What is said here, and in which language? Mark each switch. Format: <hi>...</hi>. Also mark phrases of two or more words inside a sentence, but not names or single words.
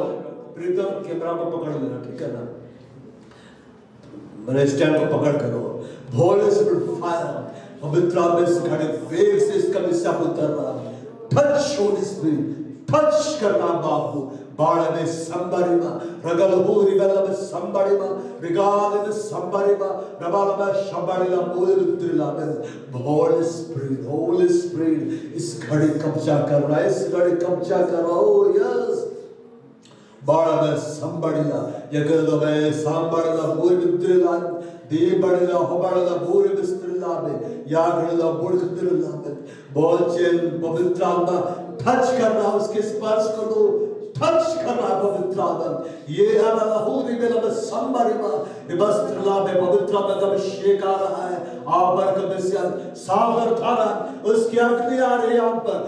<hi>प्रीतम कैमरा को पकड़ लेना, ठीक है ना, मेरे स्टैंड को पकड़ करो।</hi> <en>Holy Spirit fire</en> <hi>पवित्र आत्मा इस घड़े वेग से इसका विषय उतर रहा है।</hi> <en>touch Holy Spirit,</en> <hi>टच करना बाबू। बाड़ा में संबरिमा रगल हो रिगल में संबरिमा रिगाल में संबरिमा रबाल में शंबरिला बोल उतरला में।</hi> <en>Holy Spirit</en> <hi>इस घड़े कब्जा कर रहा है, इस घड़े कब्जा कर रहा हो। यस बाड़ा में संबरिला यगल में संबरिला बोल उतरला दे बड़ला हो बड़ला बोल बिस्तरला में या गड़ला बोल उतरला में। बहुत चेन पवित्र आत्मा टच करना, उसके स्पर्श करो, टच करना पवित्र आत्मा। ये अलाहुरी बेला में संबरिमा बिस्तरला में पवित्र आत्मा का अभिषेक आ रहा है। आप पर कलिसिया सागर थारा उसकी अग्नि आ रही है आप पर।</hi>